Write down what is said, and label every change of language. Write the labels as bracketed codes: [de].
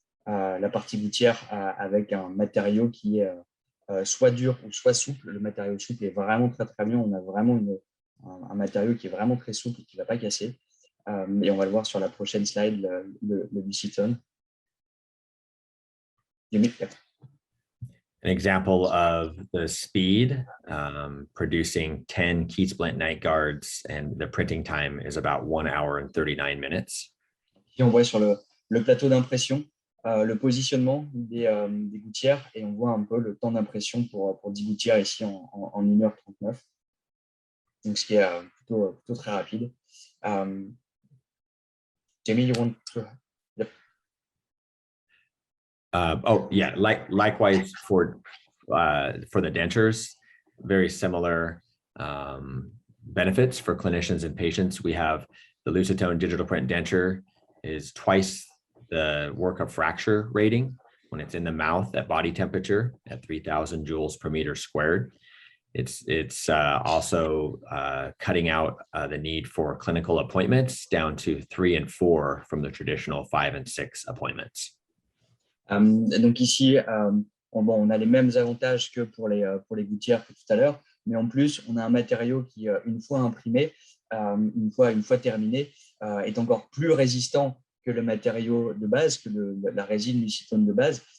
[fr] La partie gouttière avec un matériau qui est soit dur ou soit souple. Le matériau souple est vraiment très très bien. On a vraiment un matériau qui est vraiment très souple et qui ne va pas casser. Et on va le voir sur la prochaine slide, le lucitone. [en] An example of the speed, producing 10 key splint night guards, and the printing time is about 1 hour and 39 minutes. [fr] Ici, on voit sur le plateau d'impression le positionnement des gouttières, et on voit un peu le temps d'impression pour 10 gouttières ici en 1h39. Donc, ce qui est plutôt très rapide. [en] Jamie, you want to... Yep. Likewise for the dentures, very similar benefits for clinicians and patients. We have the Lucitone digital print denture is twice the work of fracture rating when it's in the mouth at body temperature at 3,000 joules per meter squared. It's also cutting out the need for clinical appointments down to 3 and 4 from the traditional 5 and 6 appointments. [fr] Donc ici, on a les mêmes avantages que pour les gouttières que tout à l'heure, mais en plus, on a un matériau qui, une fois imprimé, une fois terminé, est encore plus résistant que le matériau de base, que la résine lucitone de base.